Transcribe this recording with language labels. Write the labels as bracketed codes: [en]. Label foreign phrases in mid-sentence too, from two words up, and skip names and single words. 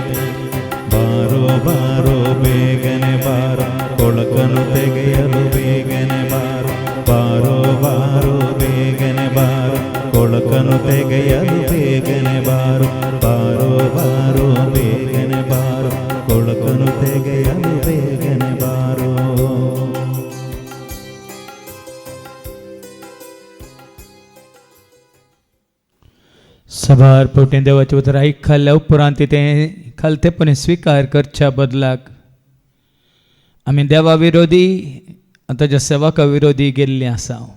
[kn] ಬಾರೋ ಬಾರೋ ಬೇಗನೆ ಬಾರೋ, ಕೊಳಕನ್ನು ತೆಗೆಯಲು ಬೇಗನೆ ಬಾರೋ. ಬಾರೋ ಬಾರೋ ಬೇಗನೆ ಬಾರೋ, ಕೊಳಕನ್ನು ತೆಗೆಯಲು ಬೇಗನೆ ಬಾರೋ. ಬಾರೋ ಬಾರೋ ಬೇಗನೆ ಬಾರೋ, ಕೊಳಕನ್ನು ತೆಗೆಯಲು ಬೇಗನೆ ಬಾರೋ. [kok] सभार पोटें देवाचे उतर ऐकल्या उपरांत ते खालतेपणे स्वीकार करच्या बदलाक आमी देवा विरोधी आनी ताच्या सेवका विरोधी गेल्ली आसा.